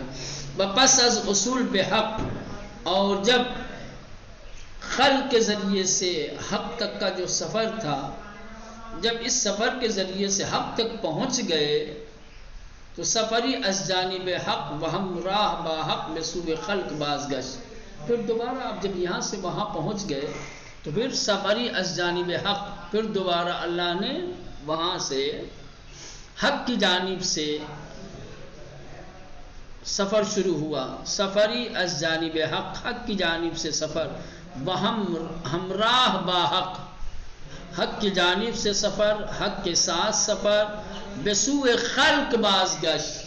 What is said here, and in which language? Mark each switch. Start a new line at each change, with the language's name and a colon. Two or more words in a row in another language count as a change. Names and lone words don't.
Persian: پس از اصول
Urdu: پہ حق، اور جب خلق کے ذریعے سے حق تک کا جو سفر تھا، جب اس سفر کے ذریعے سے حق تک پہنچ گئے تو
Persian: سفری از جانب حق وہم راہ با حق بسوء خلق بازگشت.
Urdu: پھر دوبارہ آپ جب یہاں سے وہاں پہنچ گئے تو پھر
Persian: سفری از جانب حق،
Urdu: پھر دوبارہ اللہ نے وہاں سے حق کی جانب سے سفر شروع ہوا.
Persian: سفری از جانب حق،
Urdu: حق کی جانب سے سفر،
Persian: ہمراہ با حق،
Urdu: حق کی جانب سے سفر، حق کے ساتھ سفر،
Persian: بسوء خلق بازگشت.